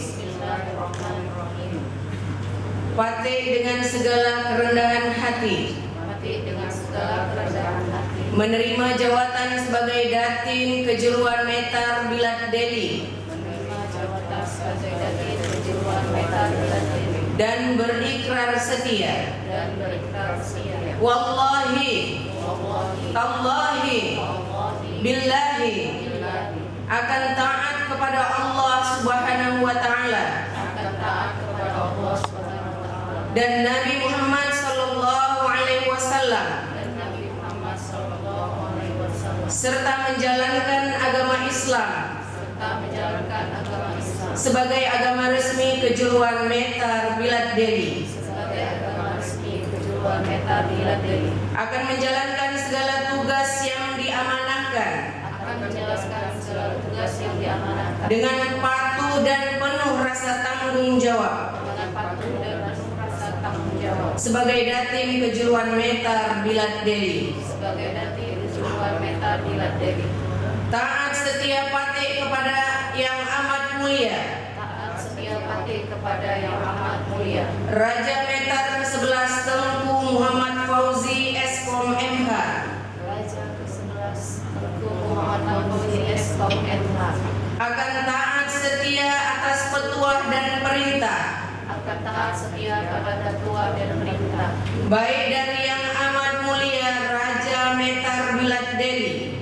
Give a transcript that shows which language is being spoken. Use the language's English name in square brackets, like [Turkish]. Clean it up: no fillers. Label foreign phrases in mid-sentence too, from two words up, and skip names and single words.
[Indonesian] Pati dengan segala kerendahan hati menerima jawatan sebagai Datin Kejuruan Metar Bilad Deli dan berikrar setia [Arabic] والله تالله بالله [Indonesian] akan taat kepada Allah [Arabic] سبحانه وتعالى [Indonesian] dan Nabi Muhammad [Arabic] صلى الله عليه وسلم [Indonesian] serta menjalankan agama Islam sebagai agama resmi Kejuruan Metar Bilad Deli, akan menjalankan segala tugas yang diamanahkan dengan patuh dan penuh rasa tanggung jawab sebagai Datin Kejuruan Metar Bilad Deli. Taat setia pati kepada yang amat mulia Raja Metar ke-11 Tengku Muhammad Fauzi Eskom MH akan taat setia atas petuah dan perintah baik dari yang amat mulia Raja Metar Bilad Deli